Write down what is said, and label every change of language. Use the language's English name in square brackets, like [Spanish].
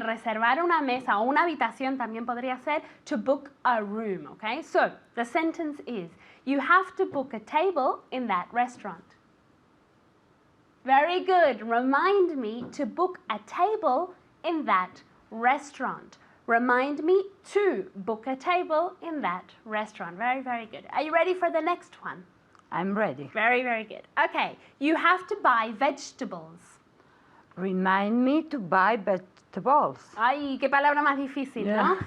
[Spanish] Reservar una mesa o una habitación también podría ser [English] to book a room, okay? So, the sentence is, you have to book a table in that restaurant. Very good. Remind me to book a table in that restaurant. Remind me to book a table in that restaurant. Very, very good. Are you ready for the next one? I'm ready. Very, very good. Okay, you have to buy vegetables. Remind me to buy vegetables. [Spanish] Ay, qué palabra más difícil, ¿no?